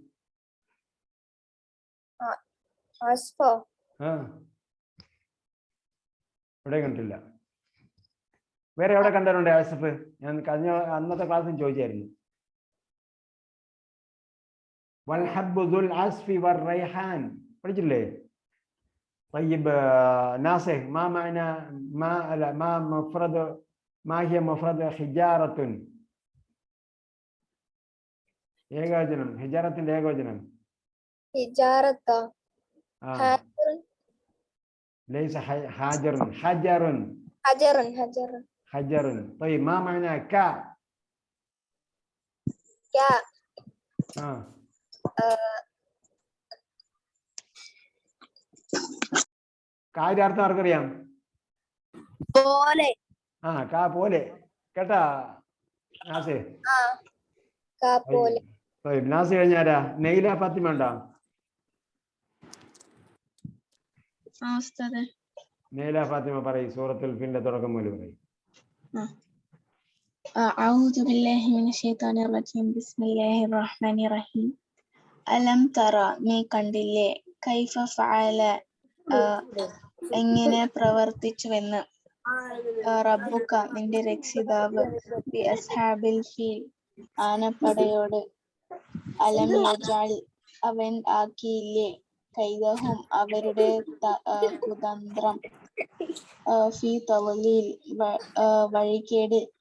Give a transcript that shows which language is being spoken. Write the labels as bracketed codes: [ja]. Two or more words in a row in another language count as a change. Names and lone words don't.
[ml] അസ്ഫോ ഇവിടെ കണ്ടില്ല. വേറെ എവിടെ കണ്ടിട്ടുണ്ട് അസ്ഫ്? ഞാൻ കഴിഞ്ഞ അന്നത്തെ ക്ലാസ്സിൽ ചോദിച്ചായിരുന്നു. [ar] والحب ذو العصف والريحان [ml] പഠിച്ചില്ലേ? [ar] طيب ناصح ما معنى ما مفرد ما هي مفرد حجارة؟ [ml] ഏകവചനം. ഹിജാറത്തിന്റെ ഏകവചനം [ar] ليس حجر. حجر. طيب ما معنى كا؟ [ml] കായുടെ അർത്ഥം ആർക്കറിയാം? പോലെ. കാ പോലെ കേട്ടാ നാസേ. നാസ് കഴിഞ്ഞാരാ? നെയ്ല ഫാത്തിമ ഉണ്ടോ? നെയ്ല ഫാത്തിമ പറയും. സൂറത്തുൽ ഫിലിന്റെ തുടക്കം മുതൽ പറയും. [ar] أعوذ بالله من الشيطان الرجيم بسم الله الرحمن الرحيم ألم ترى [ml] നീ കണ്ടില്ലേ [ar] كيف فعل [ml] എങ്ങനെ പ്രവർത്തിച്ചുവെന്ന് റബ്ബുക നിന്റെ രക്ഷിതാവ് [ar] بأصحاب الفيل [ml] ആനപ്പടയോട് [ar] ألم يجعل [ml] അവൻ ആക്കിയില്ലേ കൈദഹും അവരുടെ കുതന്ത്രം [ar] في تضليل [ml] വഴികേട്